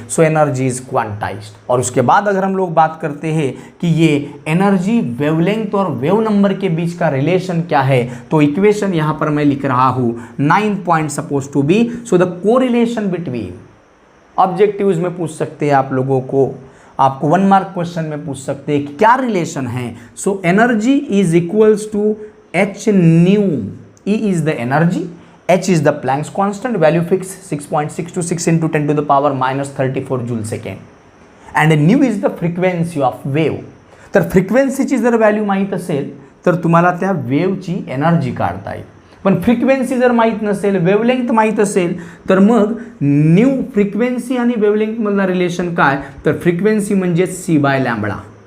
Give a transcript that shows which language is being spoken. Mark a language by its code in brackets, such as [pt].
[en] So energy is quantised. [hi] और उसके बाद अगर हम लोग बात करते हैं कि ये एनर्जी वेवलेंथ और वेव नंबर के बीच का रिलेशन क्या है, तो इक्वेशन यहाँ पर मैं लिख रहा हूँ 9 point suppose to be. [en] so the correlation between, [hi] objectives में पूछ सकते हैं आप लोगों को, आपको 1 मार्क क्वेश्चन में पूछ सकते हैं कि क्या रिलेशन है। [en] So energy is equals to h nu, E is the energy H is the Planck's constant, value fixed 6.626 into 10 to the power minus 34 joule second. And nu is the frequency of wave. [mr] तर फ्रिक्वेन्सीची जर value माहीत असेल तर तुम्हाला त्या वेव्हची energy काढता येईल. पण फ्रिक्वेन्सी जर माहीत नसेल, वेवलेंथ माहीत असेल, तर मग न्यू फ्रिक्वेन्सी आणि वेवलेंथमधला रिलेशन काय, तर फ्रिक्वेन्सी म्हणजे सी बाय लॅम्बडा.